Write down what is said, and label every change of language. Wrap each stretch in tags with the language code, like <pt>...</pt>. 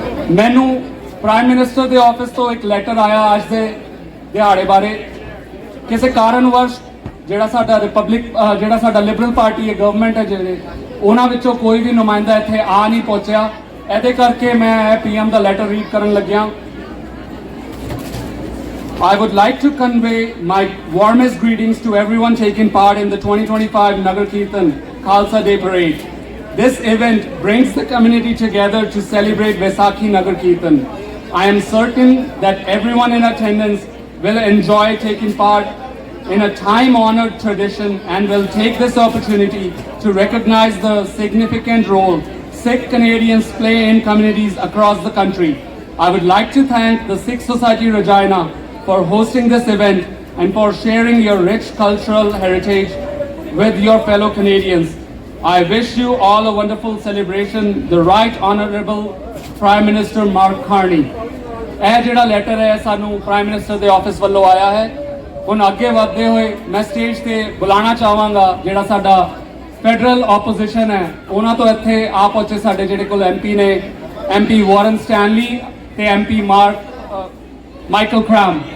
<pa>ਮੈਨੂੰ prime minister ਦੇ office ਤੋਂ ਇੱਕ ਲੈਟਰ ਆਇਆ ਅੱਜ ਦੇ ਦਿਹਾੜੇ ਬਾਰੇ। ਕਿਸੇ ਕਾਰਨਵਸ਼ ਜਿਹੜਾ ਸਾਡਾ ਜਿਹੜਾ ਸਾਡਾ ਲਿਬਰਲ ਪਾਰਟੀ ਹੈ, ਗਵਰਨਮੈਂਟ ਹੈ, ਜਿਹੜੇ ਉਹਨਾਂ ਵਿੱਚੋਂ ਕੋਈ ਵੀ ਨੁਮਾਇੰਦਾ ਇੱਥੇ ਆ ਨਹੀਂ ਪਹੁੰਚਿਆ। ਇਹਦੇ ਕਰਕੇ ਮੈਂ ਪੀਐਮ ਦਾ ਲੈਟਰ ਰੀਡ ਕਰਨ ਲੱਗਿਆ।</pa> <en>I would like to convey my warmest greetings to everyone taking part in the 2025 Nagar Kirtan Khalsa Day Parade. This event brings the community together to celebrate Vaisakhi Nagar Kirtan. I am certain that everyone in attendance will enjoy taking part in a time-honored tradition and will take this opportunity to recognize the significant role Sikh Canadians play in communities across the country. I would like to thank the Sikh Society Regina for hosting this event and for sharing your rich cultural heritage with your fellow Canadians. I wish you all a wonderful celebration. The Right Honourable Prime Minister Mark Carney.</en> <pa>ਇਹ ਜਿਹੜਾ letter ਹੈ ਸਾਨੂੰ prime minister ਦੇ office ਵੱਲੋਂ ਆਇਆ ਹੈ। ਹੁਣ ਅੱਗੇ ਵਧਦੇ ਹੋਏ ਮੈਂ ਸਟੇਜ ਤੇ ਬੁਲਾਉਣਾ ਚਾਹਾਂਗਾ ਜਿਹੜਾ ਸਾਡਾ ਫੈਡਰਲ ਆਪੋਜੀਸ਼ਨ ਹੈ, ਉਹਨਾਂ ਤੋਂ ਇੱਥੇ ਆ ਪਹੁੰਚੇ ਸਾਡੇ ਜਿਹੜੇ ਕੋਲ ਐਮਪੀ ਨੇ, ਐਮਪੀ ਵਾਰਨ ਸਟੈਨਲੀ ਤੇ ਐਮਪੀ ਮਾਈਕਲ ਕ੍ਰਾਮ।</pa>